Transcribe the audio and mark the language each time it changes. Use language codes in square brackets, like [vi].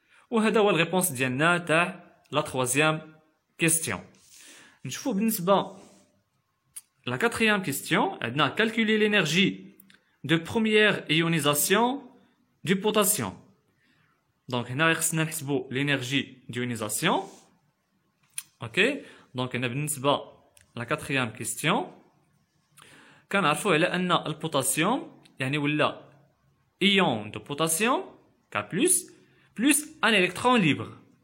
[ar] وهذا هو الريبونس ديالنا تاع لا تروازيام كيستيون. نشوفو بالنسبه لا كاتريام كيستيون، عندنا [fr] calculer l'énergie de première ionisation du potassium. [ar] دونك هنا خصنا نحسبو لينيرجي ديونيزاسيون. اوكي دونك هنا بالنسبه لا كاتريام كيستيون كنعرفو على ان البوتاسيوم يعني ولا ايون دو بوتاسيوم K بلس ان الكترون ليبر.